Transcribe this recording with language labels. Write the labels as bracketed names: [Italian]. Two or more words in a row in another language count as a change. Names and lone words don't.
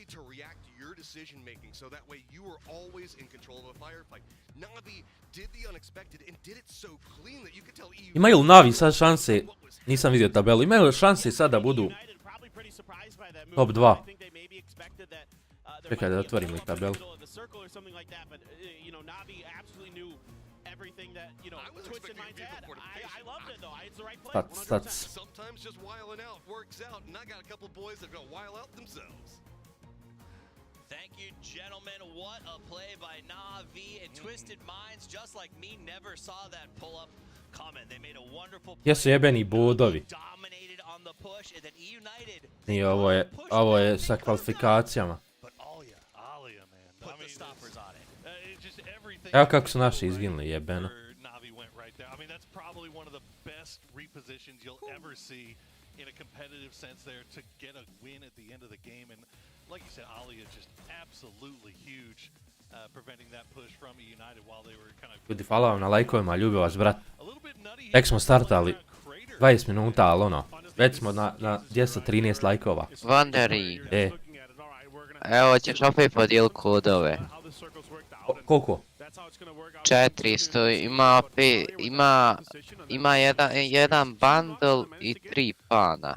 [Bosnian] Imaju li Navi sad šanse, nisam vidio tabelu, imaju li šanse sad da budu top 2? Čekaj da otvorim li tabelu. [English] Stats. Thank you, gentlemen. What a play by Navi and Twisted Minds. Just like me, never saw that pull up coming. They made a wonderful play. [Bosnian] Jesu jebeni bodovi. I ovo je sa kvalifikacijama. Evo kako su naši izginuli, jebeno. [English] In a competitive sense there to get a win at the end of the game, and like you said, Alia just absolutely huge, preventing that push from United while they were kind of. [Bosnian] Ljudi, hvala vam na lajkovima, ljubim vas, brat. Tek smo startali 20 minuta, ali ono, već smo na 213 lajkova. Vanderi. Evo ćeš opet podijeliti kodove. Koliko? 400, ima jedan bundle i 3 pana.